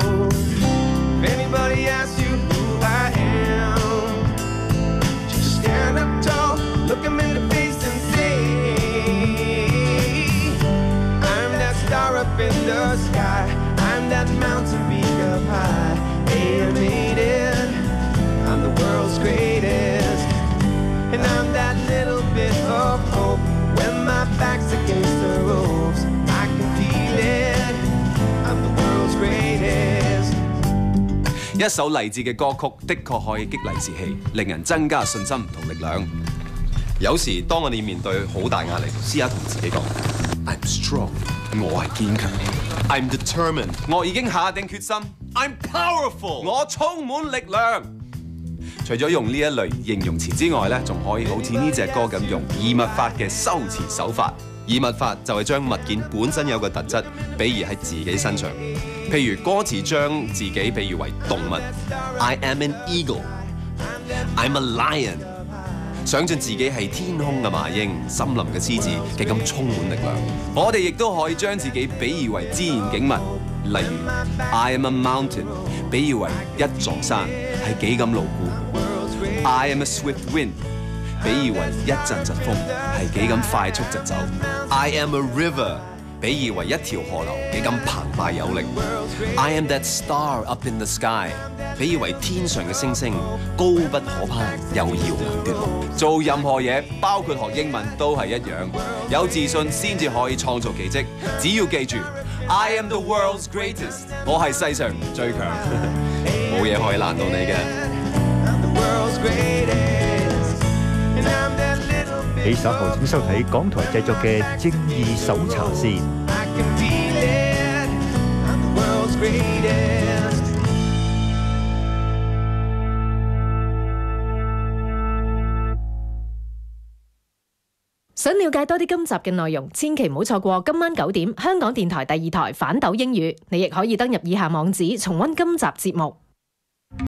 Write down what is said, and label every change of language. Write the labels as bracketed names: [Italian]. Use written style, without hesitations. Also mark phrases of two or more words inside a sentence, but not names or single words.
[English] If anybody asks you who I am, just stand up tall, look 'em in the face and say, I'm that star up in the sky, I'm that mountain peak up high. Hey, I made it, I'm the world's greatest. And I'm that little bit of hope when my back's against the ropes. I can feel it, I'm the world's greatest. [Cantonese] 一首勵志嘅歌曲，的確可以激勵士氣，令人增加信心同力量。有時當我哋面對好大壓力，試下同自己講 ： [English] I'm strong， [Cantonese] 我係堅強 ； [English] I'm determined， [Cantonese] 我已經下定決心 ； [English] I'm powerful， [Cantonese] 我充滿力量。除咗用呢一類形容詞之外咧，仲可以好似呢隻歌咁用異物法嘅修辭手法。異物法就係將物件本身有個特質，比喻喺自己身上。譬如歌詞將自己比喻為動物 ， [English] I am an eagle，I'm a lion， [Cantonese] 想像自己係天空嘅麻鷹、森林嘅獅子，幾咁充滿力量。我哋亦都可以將自己比喻為自然景物，例如 [English] I am a mountain， [Cantonese] 比喻為一座山，係幾咁牢固。 [English] I am a swift wind， [Cantonese] 比喻為一陣陣風，係幾咁快速疾走。 [English] I am a river， [Cantonese] 比喻為一條河流，幾咁澎湃有力。 [English] I am that star up in the sky， [Cantonese] 比喻為天上嘅星星，高不可攀，又遙能奪目。做任何嘢，包括學英文都係一樣，有自信先至可以創造奇蹟。只要記住 ， [English] I am the world's greatest， [Cantonese] 我係世上最強，冇嘢可以難到你嘅。你稍後請收睇港台製作嘅《正義搜查線》。想了解多啲今集嘅內容，千祈唔好錯過今晚9點香港電台第2台反斗英語。你亦可以登入以下網址重溫今集節目。